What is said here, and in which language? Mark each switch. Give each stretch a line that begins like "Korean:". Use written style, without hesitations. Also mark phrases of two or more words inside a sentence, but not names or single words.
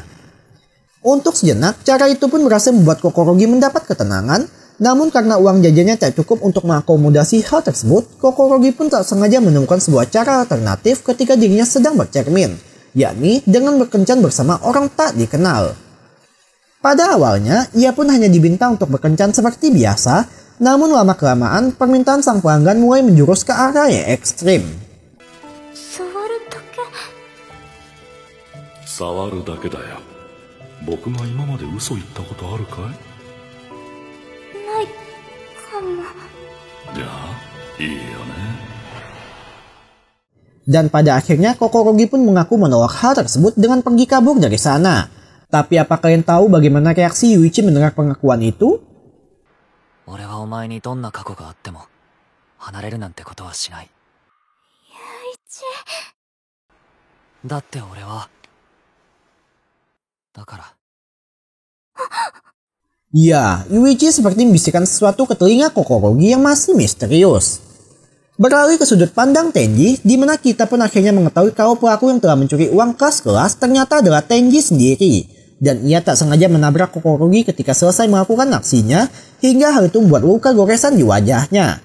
Indonesian: Untuk sejenak, cara itu pun berhasil membuat Kokorogi mendapat ketenangan, namun karena uang jajannya tak cukup untuk mengakomodasi hal tersebut, Kokorogi pun tak sengaja menemukan sebuah cara alternatif ketika dirinya sedang bercermin, yakni dengan berkencan bersama orang tak dikenal. Pada awalnya, ia pun hanya diminta untuk berkencan seperti biasa, namun lama-kelamaan permintaan sang pelanggan mulai menjurus ke arah yang ekstrim.
Japanese: 触るだけだよ。僕が今まで嘘言ったことあるかい？ないかも。じゃあ、いいよね。
Indonesian: Dan pada akhirnya Kokorogi pun mengaku menolak hal tersebut dengan pergi kabur dari sana. Tapi apa kalian tahu bagaimana reaksi Yuichi mendengar pengakuan itu?
Japanese: 俺はお前にどんな過去があっても離れるなんてことはしない。だって俺はだから。
Indonesian: Ya, Yuichi seperti membisikkan sesuatu ke telinga Kokorogi yang masih misterius. Beralih ke sudut pandang Tenji, di mana kita pun akhirnya mengetahui kalau pelaku yang telah mencuri uang kelas ternyata adalah Tenji sendiri. Dan ia tak sengaja menabrak Kokorogi ketika selesai melakukan aksinya, hingga hal itu membuat luka goresan di wajahnya.